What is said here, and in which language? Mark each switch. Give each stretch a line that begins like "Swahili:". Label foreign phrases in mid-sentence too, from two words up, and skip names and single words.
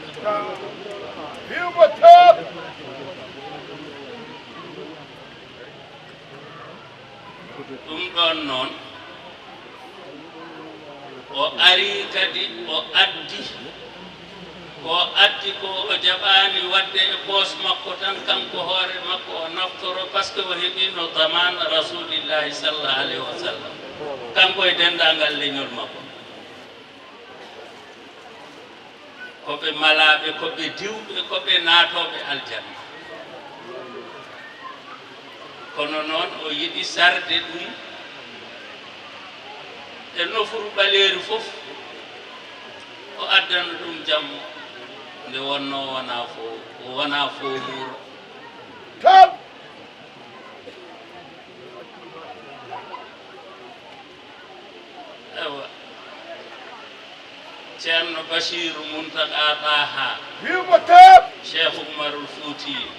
Fula: ɗum ɗon noon o ari kadi o addi ko o jaɓani wadde e poos makko tan kanko hoore makko o naftoro
French: par ce que
Fula: o heɓino daman
Arabic: رسول الله صلى الله عليه وسلم
Fula: kanko e dendagal leñol makko koɓe malaɓe koɓe diwɓe koɓe naatoɓe aljanna kono noon o yiɗi sarde ɗum e nofuru ɓaleeri fof o addana ɗum jammo nde wonno wona fo muuro ewa ceerno Bachiru Muntaka Taha Cheikh Oumarul Fouti